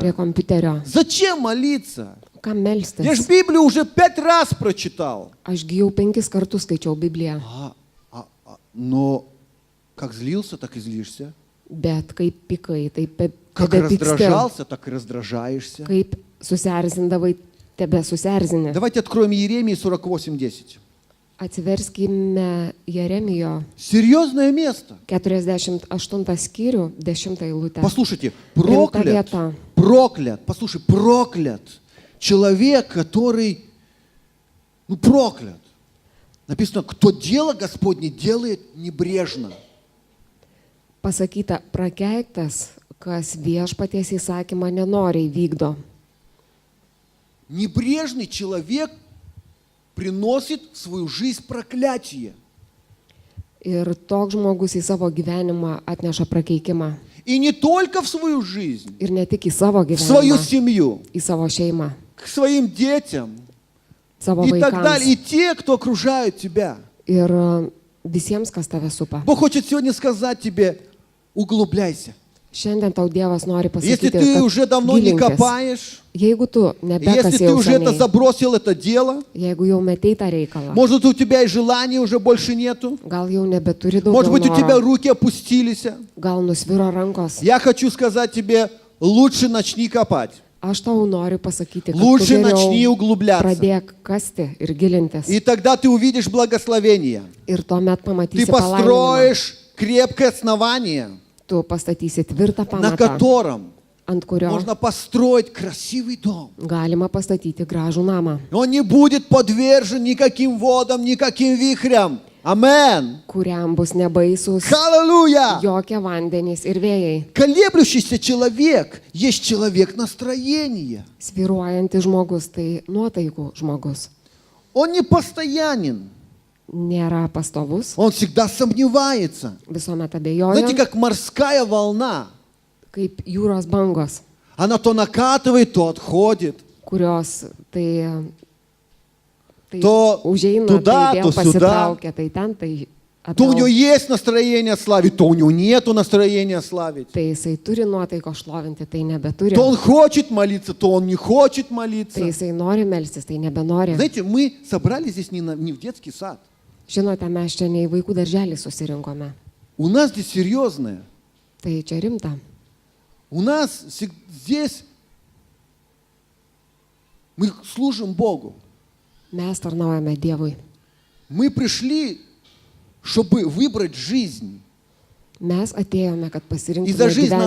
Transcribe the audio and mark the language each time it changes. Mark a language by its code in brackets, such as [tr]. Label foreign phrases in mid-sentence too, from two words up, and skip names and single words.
[lt] prie kompiuterio. [ru] Зачем молиться? [lt] Kam [ru] Я [lt] melstis? [ru] же Библию уже 5 раз прочитал. [lt] Ašgi jau 5 kartus skaičiau Bibliją, [ru] Но как злился, так и злишься. [lt] bet kaip pikai, taip [ru] Как [lt] tebepyksti. [ru] раздражался, так и раздражаешься. [lt] Kaip susierzindavai, tebe susierzini. [ru] Давайте откроем Иеремии 48:10. [lt] Atsiverskime Jeremijo [ru] Серьезное место. [lt] 48 skyrių, 10 eilutę. [ru] Послушайте, [lt] Rimta [ru] проклят, [lt] vieta. [ru] проклят, послушай, проклят человек, который, проклят. Написано, кто дело Господне делает небрежно. [lt] Pasakyta, prakeiktas, kas viešpaties įsakymą nenoriai vykdo. [ru] Небрежный человек приносит в свою жизнь проклятие. [lt] Ir toks žmogus į savo gyvenimą atneša prakeikimą. [ru] И не только в свою жизнь, [lt] Ir ne tik į savo [ru] в свою [lt] gyvenimą, [ru] семью, [lt] į savo šeimą, [ru] к своим детям [lt] savo [ru] и так далее. И [lt] vaikams. [ru] те, кто окружают тебя. [lt] Ir visiems, kas tave supa. [ru] Бог хочет сегодня сказать тебе, углубляйся. [lt] Šiandien tau Dievas nori [ru] Если [lt] pasakyti, [ru] ты уже давно не [lt] gilinkis. [ru] копаешь, [lt] Jeigu tu [ru] если [lt] nebekasi [ru] ты [lt] jau [ru] уже это [lt] seniai, [ru] забросил, это дело, [lt] jeigu jau metei tą reikalą, [ru] может, у тебя и желания уже больше нету, [lt] gal jau nebeturi [ru] может быть, у тебя [lt] daugiau noro, [ru] руки опустились. [lt] gal nusviro rankos. [ru] Я хочу сказать тебе, лучше начни копать, [lt] Aš tau noriu pasakyti, kad tu [ru] лучше начни [lt] geriau [ru] углубляться. [lt] pradėk kasti ir gilintis. [ru] И тогда ты увидишь благословение. [lt] Ir tuomet [ru] Ты [lt] pamatysi palaiminimą. [ru] построишь крепкое основание, [lt] Tu pastatysi tvirtą [ru] на [lt] pamatą, [ru] котором [lt] ant kurio [ru] можно построить красивый дом. [lt] galima pastatyti gražų namą, [ru] Он не будет подвержен никаким водам, никаким вихрям. Амен. [lt] kuriam bus nebaisus [ru] Аллилуйя. [lt] jokie vandenys ir vėjai. [ru] Колеблющийся человек есть человек настроения. [lt] Sviruojantis žmogus tai nuotaikų žmogus. [ru] Он не постоянен. [lt] Nėra pastovus, [ru] Он всегда сомневается. [lt] visuomet [ru] Знаете, [lt] abejoja, [ru] как морская волна. [lt] kaip jūros bangos, [ru] Она то накатывает, то отходит. [lt] kurios tai [ru] To [lt] užeina, [ru] туда, [lt] tai [ru] то [lt] vėl [ru] сюда. [lt] pasitraukia, tai ten, tai [ru] То у него [lt] atgal. [ru] есть настроение славить, то у него нету настроения славить. [lt] Tai jisai turi nuotaiko šlovinti, tai nebeturi. [ru] То он хочет молиться, то он не хочет [lt] Tai [ru] молиться. [lt] jisai nori melstis, tai nebenori. [ru] Знаете, мы собрались здесь не в детский сад. [lt] Žinote, mes čia ne į vaikų darželį susirinkome. [ru] У нас здесь серьезное. [lt] Tai čia rimta. [ru] У нас здесь мы служим Богу. [lt] Mes tarnaujame Dievui. [ru] Мы пришли, чтобы выбрать жизнь. [lt] Mes atėjome, kad [ru] И [lt] pasirinktume [ru] за жизнь надо